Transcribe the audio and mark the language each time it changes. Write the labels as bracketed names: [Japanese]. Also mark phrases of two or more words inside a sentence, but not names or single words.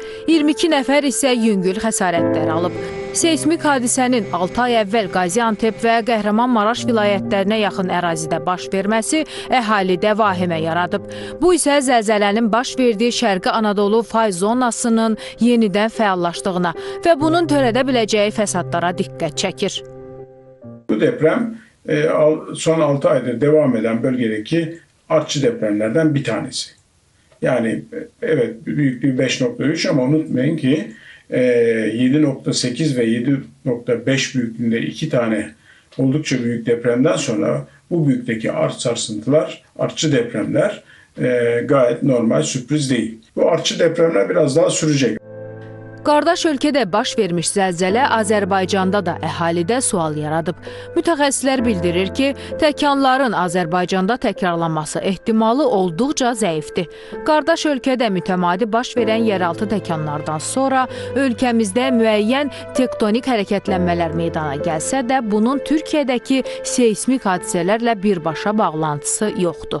[Azerbaijani] 22 nəfər isə yüngül xəsarətlər alıb. Seysmik hadisənin 6 ay əvvəl Qaziantep və Qəhrəmanmaraş vilayətlərinə yaxın ərazidə baş verməsi əhalidə vahimə yaradıb. Bu isə zəlzələnin baş verdiyi Şərqi Anadolu fay zonasının yenidən fəallaşdığına və bunun törədə biləcəyi fəsadlara diqqət çəkir. [Turkish] Bu deprem son 6 aydır devam eden bölgedeki artçı depremlerden bir tanesi. Yani evet büyüklüğü 5,3 ama unutmayın ki 7,8 ve 7,5 büyüklüğünde 2 tane oldukça büyük depremden sonra bu büyüklükteki sarsıntılar, artçı depremler gayet normal, sürpriz değil. Bu artçı depremler biraz daha sürecek. [Azerbaijani] Qardaş ölkədə baş vermiş zəlzələ Azərbaycanda da əhalidə sual yaradıb. Mütəxəssislər bildirir ki, təkanların Azərbaycanda təkrarlanması ehtimalı olduqca zəifdir. Qardaş ölkədə mütəmadi baş verən yeraltı təkanlardan sonra ölkəmizdə müəyyən tektonik hərəkətlənmələr meydana gəlsə də, bunun Türkiyədəki seysmik hadisələrlə birbaşa bağlantısı yoxdur.